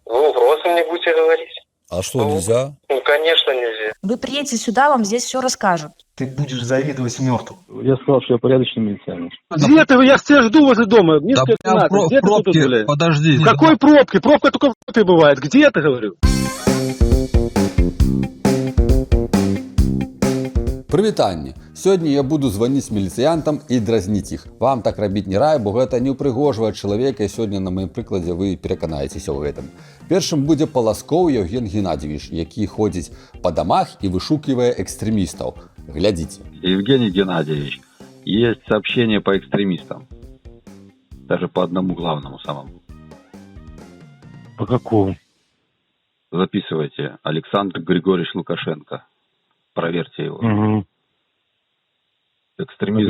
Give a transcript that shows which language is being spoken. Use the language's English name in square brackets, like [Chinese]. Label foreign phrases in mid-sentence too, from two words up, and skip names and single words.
[Russian] Вы вопросы мне будете говорить? А что, нельзя? Ну, конечно, нельзя. Вы приедете сюда, вам здесь все расскажут. Ты будешь завидовать мертвым. Я сказал, что я порядочный милиционер. Где ты? Я тебя жду возле дома. Мне Да сказать прям надо. Где ты тут, пробки, блядь? подожди. В какой пробке? Пробка только в этой бывает. Где ты, говорю? [Belarusian] Прывітанне. Сёння я буду званіць міліцыянтам і дразніць іх. Вам так рабіць не раю, бо гэта не ўпрыгожвае чалавека, і сёння на маім прыкладзе вы пераканаецеся ў гэтым. Першым будзе Паласкоў Евген Геннадьевич, які ходзіць па дамах і вышукивае экстрэмістаў. Глядзіце. [Russian] Евгений Геннадьевич, есть сообщение по экстремистам. Даже по одному главному самому. По какому? Записывайте. Александр Григорьевич Лукашенко. Проверьте его. Угу. Экстремизм.